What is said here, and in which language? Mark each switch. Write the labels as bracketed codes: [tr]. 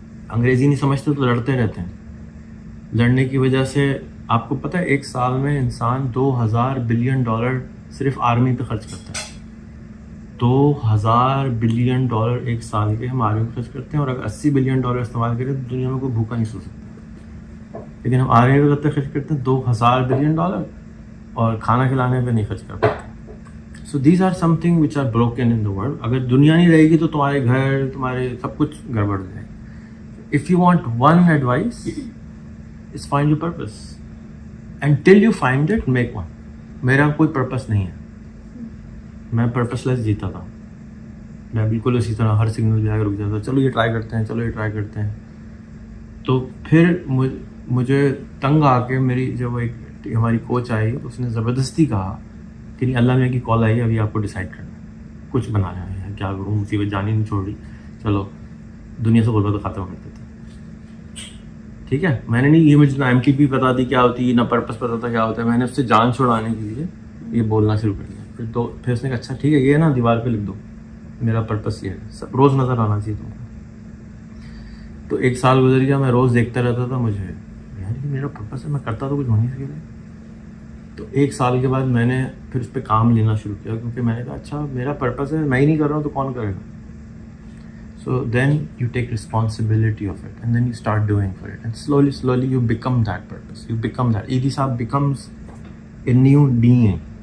[ur] انگریزی نہیں سمجھتے تو لڑتے رہتے ہیں. لڑنے کی وجہ سے آپ کو پتہ ہے ایک سال میں انسان $2000 بلین صرف آرمی پہ خرچ کرتا ہے. $2000 بلین ایک سال کے ہم آرمی پہ خرچ کرتے ہیں، اور اگر $80 بلین استعمال کریں تو دنیا میں کوئی بھوکا نہیں سو سکتا. لیکن ہم آرمی پہ کتنے خرچ کرتے ہیں؟ $2000 بلین، اور کھانا کھلانے پہ نہیں خرچ کر پاتے. [en] So these are something which are broken in the world. [ur] اگر دنیا نہیں رہے گی تو تمہارے گھر، تمہارے سب کچھ گڑبڑ ہو جائے گی. [en] If you want one advice is find your purpose. Until you find it, make one. [ur] میرا کوئی پرپس نہیں ہے، میں پرپس لیس جیتا تھا. میں بالکل اسی طرح ہر سگنل جا کے رک جاتا، چلو یہ ٹرائی کرتے ہیں، چلو یہ ٹرائی کرتے ہیں. تو پھر مجھے تنگ آ کے میری جب ایک ہماری کوچ آئی، اس نے زبردستی کہا کہ نہیں، اللہ میاں کی کال آئی، ابھی آپ کو ڈیسائیڈ کرنا ہے، کچھ بنانا ہے، کیا کروں، مصیبت جانی نہیں چھوڑ رہی، چلو دنیا سے غربت ختم کر دیتے. ٹھیک ہے، میں نے نہیں، یہ مجھے نہ MTP پتا تھی کیا ہوتی ہے، نہ پرپس پتا تھا کیا ہوتا ہے. میں نے اس سے جان چھڑانے کے لیے یہ بولنا شروع کر دیا. پھر اس نے کہا اچھا ٹھیک ہے، یہ نا دیوار پہ لکھ دو، میرا پرپس یہ ہے، سب روز نظر آنا چاہیے تم کو. تو 1 سال گزر گیا، میں روز دیکھتا رہتا تھا، مجھے یار یہ میرا پرپس ہے، میں کرتا تو کچھ ہونے سے. تو 1 سال کے بعد میں نے پھر اس پہ کام لینا شروع کیا، کیونکہ میں نے کہا اچھا میرا پرپس ہے، میں ہی نہیں کر رہا ہوں تو کون کرے گا. [en] So then you take responsibility of it and then you start doing for it, and slowly you become that purpose, you become that. Edhi Saab becomes a new being.